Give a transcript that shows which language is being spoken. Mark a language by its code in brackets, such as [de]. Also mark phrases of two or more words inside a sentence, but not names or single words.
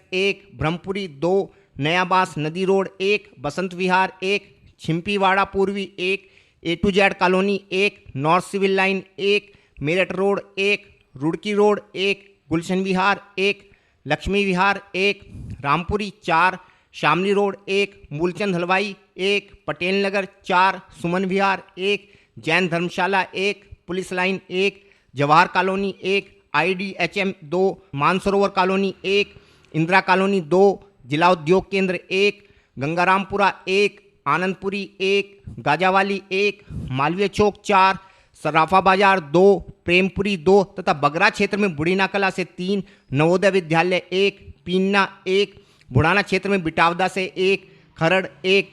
[hi] 1, ब्रह्मपुरी 2, नया बांस नदी रोड 1, बसंत विहार 1, छिम्पीवाड़ा पूर्वी 1, A to Z कॉलोनी 1, नॉर्थ सिविल लाइन 1, मेरठ रोड 1, रुड़की रोड 1, गुलशन विहार 1, लक्ष्मी विहार 1, रामपुरी 4, शामली रोड 1, मूलचंद हलवाई 1, पटेल नगर 4, सुमन विहार 1, जैन धर्मशाला 1, पुलिस लाइन 1, जवाहर कॉलोनी 1, IDHM 2, मानसरोवर कॉलोनी 1, इंदिरा कॉलोनी 2, जिला उद्योग केंद्र 1, गंगारामपुरा 1, आनंदपुरी 1, गाजावाली 1, मालवीय चौक 4, सराफा बाजार 2, प्रेमपुरी 2 तथा बगरा क्षेत्र में बुढ़ीना कला से 3, नवोदय विद्यालय 1, पीन्ना 1, बुढ़ाना क्षेत्र में बिटावदा से 1, खरड़ 1,